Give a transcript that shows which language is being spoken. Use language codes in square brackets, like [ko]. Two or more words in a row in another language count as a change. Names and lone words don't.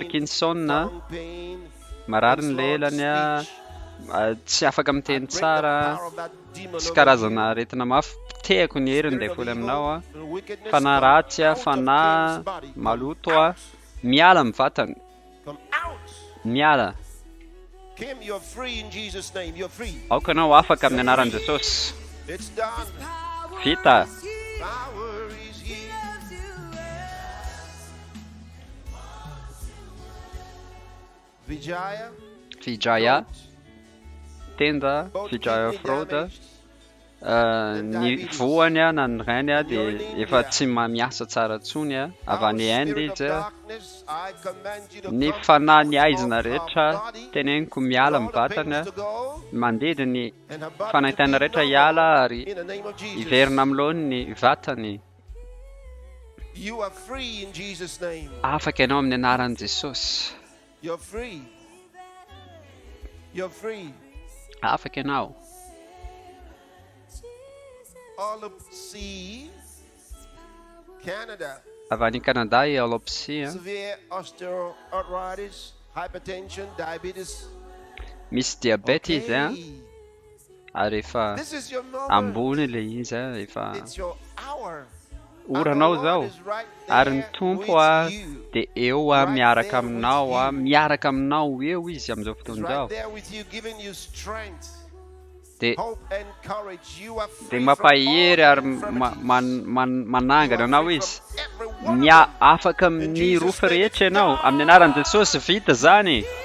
[mg] Parkinson. [en] tongue pain, [mg] Marary ny [en] slurred [mg] lelany a. [en] speech. [mg] Tsy afaka miteny [en] Break the [mg] tsara. [en] power of that demon [mg] Tsy [en] over [mg] karazana [en] you. [mg] aretina mafy. Pitehako ny heriny [en] Spirit [mg] dia [en] of [mg] foly [en] evil [mg] aminao a. [en] and wickedness, [mg] Fanahy [en] come [mg] ratsy a. [en] out of [mg] Fanahy [en] Kim's body. Come [mg] maloto a. Miala amin'ny vatany. [en] Come out. [mg] Miala. [en] Kim, you're free in Jesus' name. You're free. [mg] Aoka ianao afaka amin'ny anaran'i Jesosy. [en] It's done. [mg] Vita. [en] Power is here. Vijaya. Vijaya. [mg] Tenda. Vijaya fraude. Ny voany a na ny rainy a dia efa tsy miasa tsara intsony a. Avy any Inde izy a. [en] Darkness, I command you to [mg] Ny [en] come [mg] fanahy [en] out [mg] ny aizina [en] of her [mg] rehetra [en] body. [mg] teneniko miala amin'ny vatany a. Mandedy ny fanahitana rehetra hiala ary [en] In the name of Jesus. [mg] hiverina amin'lohany ny vatany. [en] You are free in Jesus' name. [mg] Afaka ianao amin'ny anaran'i Jesosy. [en] You're free. You're free. [mg] Afaka ianao. [en] All of C, Canada. [mg] Avy any Canada i alopsia. [en] Severe osteoarthritis, hypertension, diabetes. [mg] Misy diabety izy a. Ary efa [en] This is your moment. [mg] ambony ilay izy a. Efa [en] It's your hour. [mg] oranao zao ary ny tompo dia eo miaraka aminao eo izy amin'izao fotoana zao dia mampahery ary manangana anao izy afaka amin'ny rofy rehetra ianao amin'ny anaran'i Jesosy vita zany.